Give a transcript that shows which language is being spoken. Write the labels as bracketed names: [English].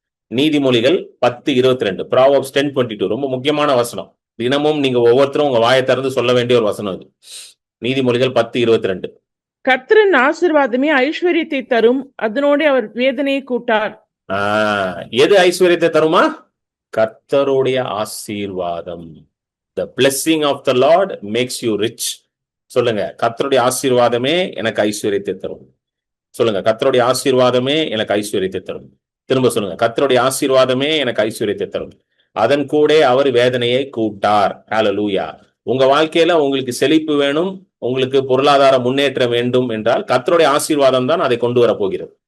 [Tamil] நீதிமொழிகள் 10:22, Proverbs 10:22. ரொம்ப முக்கியமான வசனம். தினமும் நீங்க ஒவ்வொருத்தரும் உங்க வாயை திறந்து சொல்ல வேண்டிய ஒரு வசனம் இது. நீதிமொழிகள் 10:22. கர்த்தரின் ஆசீர்வாதமே ஐஸ்வர்யத்தை தரும், அதனோட அவர் வேதனையை கூட்டார். எது ஐஸ்வர்யத்தை தருமா? கர்த்தருடைய ஆசீர்வாதம். [English] The blessing of the Lord makes you rich. [Tamil] சொல்லுங்க, கர்த்தருடைய ஆசீர்வாதமே எனக்கு ஐஸ்வர்யத்தை தரும். சொல்லுங்க, கர்த்தருடைய ஆசீர்வாதமே எனக்கு ஐஸ்வர்யத்தை தரும். திரும்ப சொல்லுங்க, கர்த்தருடைய ஆசீர்வாதமே எனக்கு ஐஸ்வர்யத்தை தரும். அதன் கூட அவர் வேதனையை கூட்டார். ஹல்லேலூயா. உங்க வாழ்க்கையில உங்களுக்கு செழிப்பு வேணும், உங்களுக்கு பொருளாதார முன்னேற்றம் வேண்டும் என்றால் கர்த்தருடைய ஆசீர்வாதம் தான் அதை கொண்டு வர போகிறது.